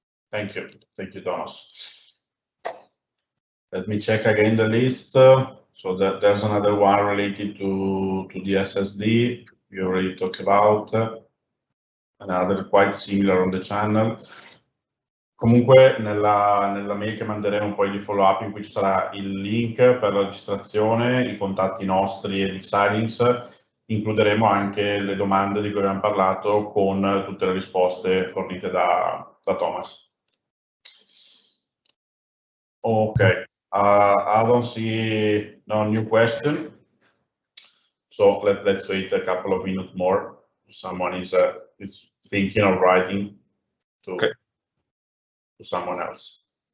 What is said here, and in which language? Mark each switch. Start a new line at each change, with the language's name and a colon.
English: Thank you, Thomas. Let me check again the list. So there's another one related to the SSD. We already talked about. Another quite similar on the channel.
Italian: Comunque nella mail che manderemo poi di follow up in cui ci sarà il link per la registrazione, i contatti nostri e di Xilinx, includeremo anche le domande di cui abbiamo parlato con tutte le risposte fornite da Thomas.
English: Ok, I don't see no new question, so let's wait a couple of minutes more. Someone is thinking of writing to, okay, to someone else.